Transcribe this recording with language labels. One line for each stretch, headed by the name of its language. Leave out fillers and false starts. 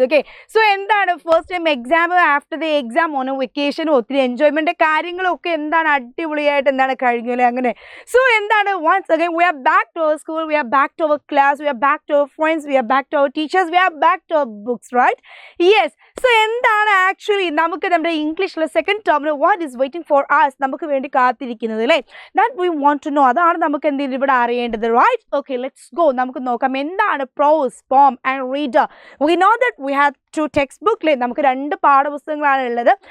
Malayalam: Okay, so എന്താണ്
English: first time exam after the exam on vacation
Malayalam: ഒത്തിരി enjoyment കാര്യങ്ങളൊക്കെ എന്താണ് അടിപൊളിയായിട്ട് എന്താണ് കഴിഞ്ഞല്ലേ അങ്ങനെ.
English: So എന്താണ് once again we are back to our school, we are back to our class, we are back to our friends, we are back to our teachers, we are back to our books, right? Yes.
Malayalam: So എന്താണ് actually നമുക്ക് നമ്മുടെ ഇംഗ്ലീഷിലെ second ടേമിന്
English: what is waiting for us
Malayalam: നമുക്ക് വേണ്ടി കാത്തിരിക്കുന്നത് അല്ലേ,
English: That we want to know.
Malayalam: അതാണ് നമുക്ക് എന്തെങ്കിലും ഇവിടെ അറിയേണ്ടത്, റൈറ്റ്?
English: Okay, let's go.
Malayalam: നമുക്ക് നോക്കാം എന്താണ് പ്രോസ്, poem and reader.
English: we know that we have two textbook അല്ലേ,
Malayalam: നമുക്ക് രണ്ട് പാഠപുസ്തകങ്ങളാണ് ഉള്ളത്.